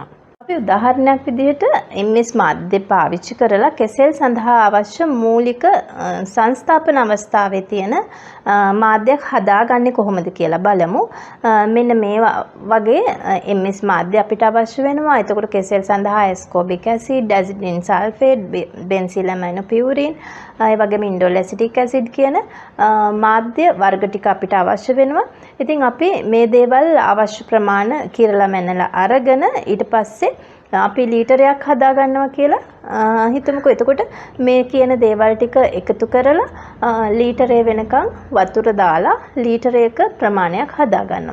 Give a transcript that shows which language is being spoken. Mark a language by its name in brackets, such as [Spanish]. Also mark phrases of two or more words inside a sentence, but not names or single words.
[Sinhala] අපි උදාහරණයක් විදිහට MS මාධ්‍ය පාවිච්චි කරලා කෙසෙල් සඳහා අවශ්‍ය මූලික සංස්ථාපන අවස්ථාවේ තියෙන මාධ්‍යයක් හදාගන්නේ කොහොමද කියලා බලමු. මෙන්න මේ වගේ MS මාධ්‍ය අපිට අවශ්‍ය වෙනවා. එතකොට කෙසෙල් සඳහා [English] ascorbic acid, azidic sulfate, benzyl aminopurine, [Sinhala] ඒ වගේම [English] indole acetic acid [Sinhala] කියන මාධ්‍ය වර්ග ටික අපිට අවශ්‍ය වෙනවා. ඉතින් අපි මේ දේවල් අවශ්‍ය ප්‍රමාණ කිරලා මැනලා අරගෙන ඊට පස්සේ අපි ලීටරයක් හදා ගන්නවා කියලා හිතමුකෝ. එතකොට මේ කියන දේවල් ටික එකතු කරලා ලීටරේ වෙනකන් වතුර දාලා ලීටරයක ප්‍රමාණයක් හදා ගන්නවා.